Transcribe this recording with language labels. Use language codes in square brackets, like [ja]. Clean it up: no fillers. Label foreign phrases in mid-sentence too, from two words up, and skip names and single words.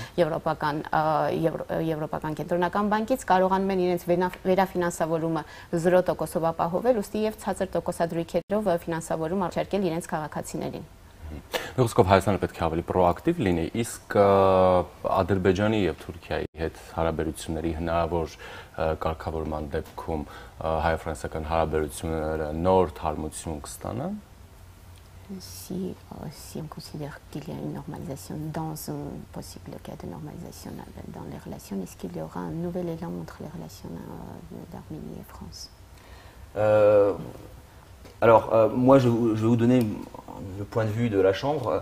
[hy] Եվրոպական կենտրոնական բանկից, կարողանում են իրենց վերաֆինանսավորումը 0%-ով ապահովել, ուստի եւ ցածր տոկոսադրույքերով ֆինանսավորում առաջարկել իրենց քաղաքացիներին։ Մեղուսկով Հայաստանը պետք է ավելի պրոակտիվ լինի, իսկ Ադրբեջանի եւ Թուրքիայի հետ հարաբերությունների հնարավոր կարգավորման դեպքում հայ-ֆրանսիական հարաբերությունները նոր թարմություն կստանան։ [fr] Si on considère qu'il y a une normalisation dans un possible cas de normalisation dans les relations, est-ce qu'il y aura un nouvel élan entre les relations d'Arménie et France? Alors, moi, je vais vous donner le point de vue de la Chambre.